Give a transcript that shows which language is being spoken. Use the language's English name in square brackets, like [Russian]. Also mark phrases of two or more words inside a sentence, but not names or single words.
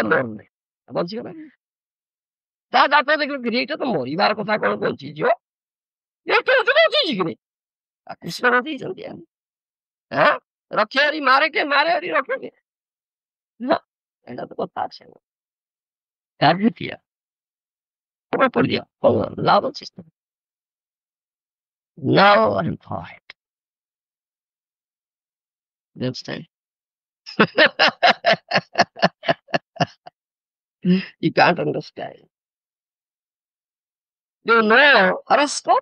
[Odia] ମରୁନି ବଞ୍ଚିଗଲା ତା ଜାତକ ଦେଖିଲେ ଏଇଟା ତ ମରିବାର କଥା କଣ କହୁଛି ଝିଅ ବଞ୍ଚିଛି କି କୃଷ୍ଣ ବଞ୍ଚେଇଛନ୍ତି ହଁ ରକ୍ଷାରି ମାରେ କେ ମାରେ ହରି ରକ୍ଷେ ଏଇଟା ତ କଥା ଅଛି କାର୍ଯ୍ୟ ପଡିଆ ଲାଭ ଅଛି [English] now I'm fine you understand you can't understand do you know horoscope